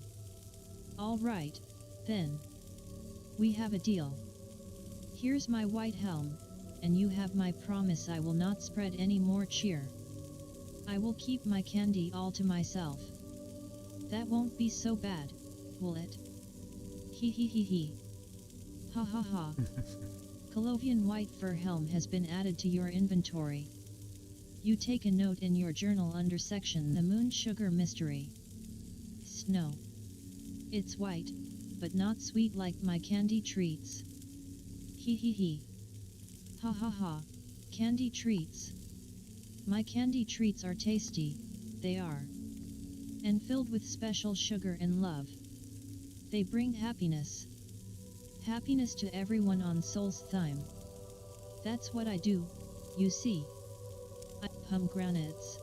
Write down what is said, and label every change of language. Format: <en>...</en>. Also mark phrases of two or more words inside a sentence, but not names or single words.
<en>All right, then. We have a deal. Here's my white helm, and you have my promise I will not spread any more cheer. I will keep my candy all to myself. That won't be so bad, will it? Hee hee hee hee. Ha ha ha. Colovian white fur helm has been added to your inventory. You take a note in your journal under section The Moon Sugar Mystery. Snow. It's white, but not sweet like my candy treats. Hee hee hee. Ha ha ha. Candy treats. My candy treats are tasty, they are. And filled with special sugar and love. They bring happiness. Happiness to everyone on Soul's Thime. That's what I do, you see. Pomegranates.</en>